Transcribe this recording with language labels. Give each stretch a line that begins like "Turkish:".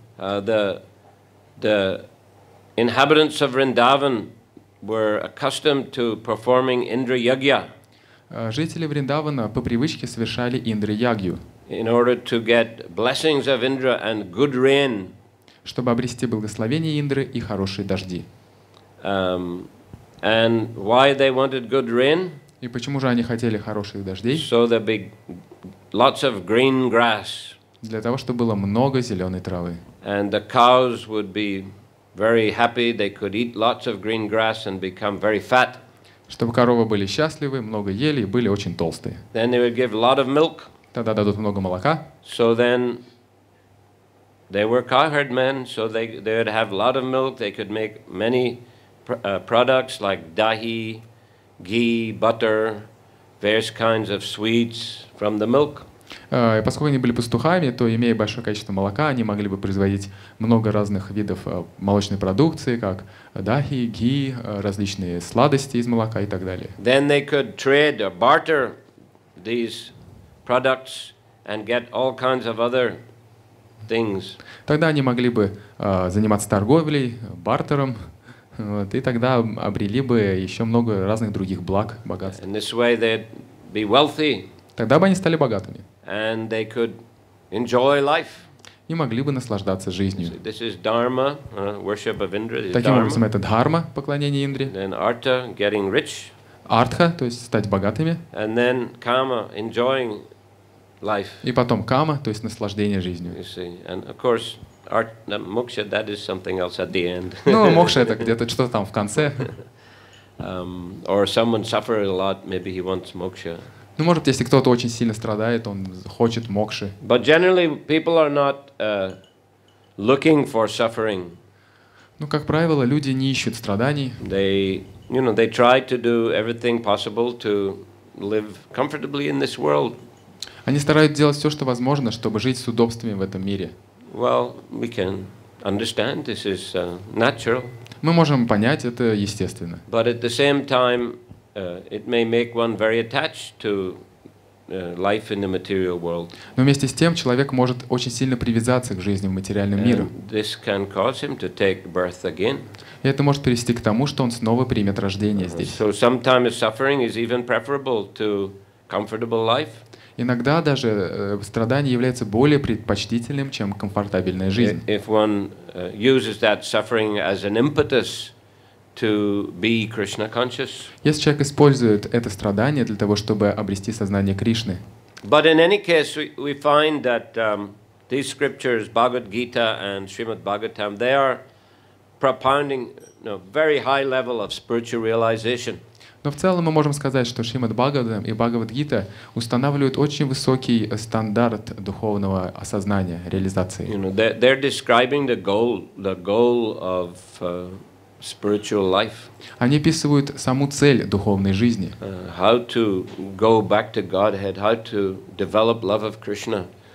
English: The inhabitants of Vrindavan were accustomed to performing Indra Yagya.
Russian: Жители Вриндавана по привычке совершали Индра-ягью.
English: In order to get blessings of Indra and good rain.
Russian: Чтобы обрести благословение Индры и хорошие дожди.
English: And why they wanted good rain?
Russian: И почему же они хотели хороших дождей?
English: So there be lots of green grass.
Russian: Для того, чтобы было много зеленой травы.
English: And the cows would be very happy. They could eat lots of green grass and become very fat.
Russian: Чтобы коровы были счастливы, много ели и были очень толстые.
English: Then they would give a lot of milk.
Russian: Тогда дадут много молока.
English: So then they were cowherd men, so they would have a lot of milk. They could make many products like dahi, ghee, butter, various kinds of sweets from the milk.
Russian: И поскольку они были пастухами, то, имея большое количество молока, они могли бы производить много разных видов молочной продукции, как дахи, ги, различные сладости из молока и так далее.
English: Then they could trade or barter these products and get all kinds of other things.
Russian: Тогда они могли бы заниматься торговлей, бартером, и тогда обрели бы еще много разных других благ, богатств.
English: In this way they'd be wealthy.
Russian: Тогда бы они стали богатыми.
English: And they could enjoy life.
Russian: И могли бы наслаждаться жизнью.
English: This is dharma, worship of Indra.
Russian: Таким образом, это дхарма, поклонение Индре.
English: Then artha, getting rich.
Russian: Артха, то есть стать богатыми.
English: And then kama, enjoying life.
Russian: И потом кама, то есть наслаждение жизнью.
English: You see, and of course, moksha, that is something else at the end.
Russian: Ну, мокша это где-то что-то там в конце.
English: Or someone suffers a lot, maybe he wants moksha.
Russian: Ну, может, если кто-то очень сильно страдает, он хочет мокши.
English: But generally, people are not looking for suffering.
Russian: Ну, как правило, люди не ищут страданий.
English: They try to do everything possible to live comfortably in this world.
Russian: Они стараются делать все, что возможно, чтобы жить с удобствами в этом мире.
English: Well, we can understand this is natural.
Russian: Мы можем понять, это естественно.
English: But at the same time, it may make one very attached to life in the material world.
Russian: Но вместе с тем человек может очень сильно привязаться к жизни в материальном мире.
English: This can cause him to take birth again.
Russian: И это может привести к тому, что он снова примет рождение здесь.
English: So sometimes suffering is even preferable to comfortable life.
Russian: Иногда даже страдание является более предпочтительным, чем комфортабельная жизнь.
English: If one uses that suffering as an impetus to be Krishna conscious.
Russian: Если человек использует это страдание для того, чтобы обрести сознание Кришны.
English: But in any case, we find that these scriptures, Bhagavad Gita and Srimad Bhagavatam, they are propounding very high level of spiritual realization.
Russian: Но в целом мы можем сказать, что Шримад Бхагаватам и Бхагавад-гита устанавливают очень высокий стандарт духовного осознания, реализации.
English: They're describing the goal of spiritual life.
Russian: Они описывают саму цель духовной жизни.
English: How to go back to Godhead, how to develop love of Krishna.